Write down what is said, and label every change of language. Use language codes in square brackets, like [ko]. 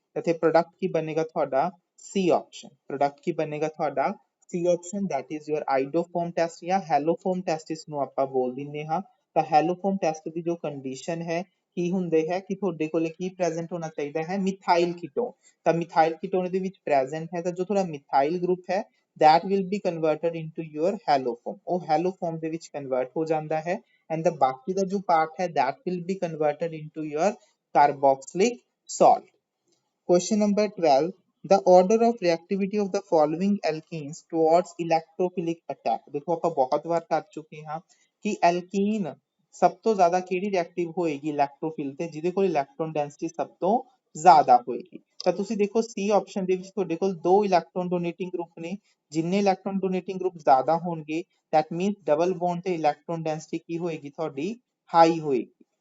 [pa] ਇੱਥੇ ਪ੍ਰੋਡਕਟ ਕੀ ਬਣੇਗਾ ਤੁਹਾਡਾ ਸੀ ਆਪਸ਼ਨ। ਪ੍ਰੋਡਕਟ ਕੀ ਬਣੇਗਾ ਤੁਹਾਡਾ ਸੀ option, [en] that is your [pa] ਆਈਡੋਫੋਮ test ਜਾਂ ਹੈਲੋਫੋਮ ਟੈਸਟ ਇਸ ਨੂੰ ਆਪਾਂ ਬੋਲ ਦਿੰਦੇ ਹਾਂ। ਤਾਂ ਹੈਲੋਫੋਮ ਟੈਸਟ ਦੀ ਜੋ ਕੰਡੀਸ਼ਨ ਹੈ ਕੀ ਹੁੰਦੇ ਹੈ ਕਿ ਤੁਹਾਡੇ ਕੋਲੇ ਕੀ ਪ੍ਰੈਜ਼ੈਂਟ ਹੋਣਾ ਚਾਹੀਦਾ ਹੈ, ਮਿਥाइल ਕੀਟੋਨ। ਤਾਂ ਮਿਥाइल ਕੀਟੋਨ ਦੇ ਵਿੱਚ ਪ੍ਰੈਜ਼ੈਂਟ ਹੈ, ਤਾਂ ਜੋ ਤੁਹਾਡਾ ਮਿਥाइल ਗਰੁੱਪ ਹੈ [en] that will be converted into your haloform, [pa] ਉਹ haloform ਦੇ ਵਿੱਚ ਕਨਵਰਟ ਹੋ ਜਾਂਦਾ ਹੈ। [en] and the [pa] ਬਾਕੀ ਦਾ ਜੋ ਪਾਰਟ ਹੈ [en] that will be converted into your carboxylic salt। Question number 12 the order of reactivity of the following alkenes towards electrophilic attack। [pa] देखो ਆਪਾਂ ਬਹੁਤ ਵਾਰ ਕਰ ਚੁੱਕੇ ਹਾਂ ਕਿ ਐਲਕੀਨ ਸਭ ਤੋਂ ਜ਼ਿਆਦਾ ਕਿਹੜੀ ਰਿਐਕਟਿਵ ਹੋਏਗੀ ਇਲੈਕਟ੍ਰੋਫਿਲ ਤੇ, ਜਿਹਦੇ ਕੋਲ ਇਲੈਕਟ੍ਰੋਨ ਡੈਂਸਿਟੀ ਸਭ ਤੋਂ ਜ਼ਿਆਦਾ ਹੋਏਗੀ। ਤਾਂ ਤੁਸੀਂ ਦੇਖੋ ਸੀ ਆਪਸ਼ਨ ਦੇ ਵਿੱਚ ਤੁਹਾਡੇ ਕੋਲ ਦੋ ਇਲੈਕਟ੍ਰੋਨ ਡੋਨੇਟਿੰਗ ਗਰੁੱਪ ਨੇ, ਜਿੰਨੇ ਇਲੈਕਟ੍ਰੋਨ ਡੋਨੇਟਿੰਗ ਗਰੁੱਪ ਜ਼ਿਆਦਾ ਹੋਣਗੇ [en] that means [pa] ਡਬਲ ਬੌਂਡ ਤੇ ਇਲੈਕਟ੍ਰੋਨ ਡੈਂਸਿਟੀ ਕੀ ਹੋਏਗੀ ਤੁਹਾਡੀ, ਹਾਈ ਹੋਏਗੀ।